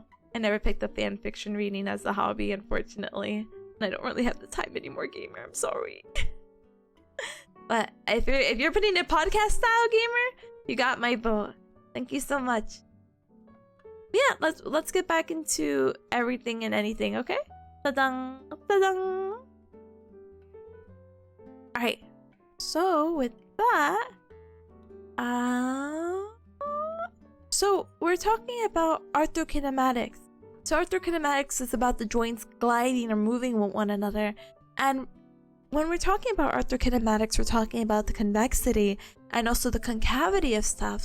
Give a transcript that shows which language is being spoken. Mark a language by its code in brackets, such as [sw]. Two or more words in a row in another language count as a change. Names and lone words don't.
[en] I never picked up fan fiction reading as a hobby, unfortunately. And I don't really have the time anymore, gamer. I'm sorry. But if you're putting a podcast style, gamer, you got my vote. Thank you so much. Yeah, let's get back into everything and anything, okay? Ta-dang! Ta-dang! Alright. So with that, so we're talking about arthrokinematics. So arthrokinematics is about the joints gliding or moving with one another. And when we're talking about arthrokinematics, we're talking about the convexity and also the concavity of stuff.